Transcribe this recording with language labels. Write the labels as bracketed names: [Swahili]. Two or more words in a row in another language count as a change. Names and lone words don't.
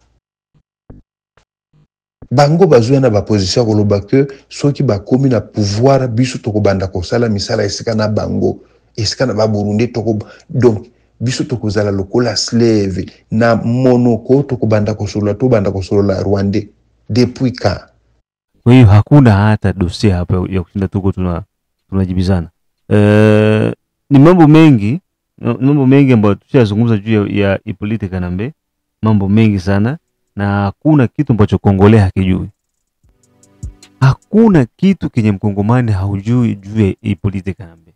[Lingala] bango bazwa na ba position koloba ke soki bakomi na pouvoir biso tokobanda kosala misala esika na bango esika na ba Burundi donc biso tokozala lokola slave na monoko tokobanda kosolola to banda kosolola Rwanda [French] depuis quand [Swahili] Kwa hiyo hakuna hata dosia hapa ya kushinda tuko tunajibizana. Ni mambo mengi ambayo tushazungumza juu ya Hippolyte Kanambe, mambo mengi sana, na hakuna kitu ambacho Kongole hakijui. Hakuna kitu kenye mkongomani haujui juu ya Hippolyte Kanambe.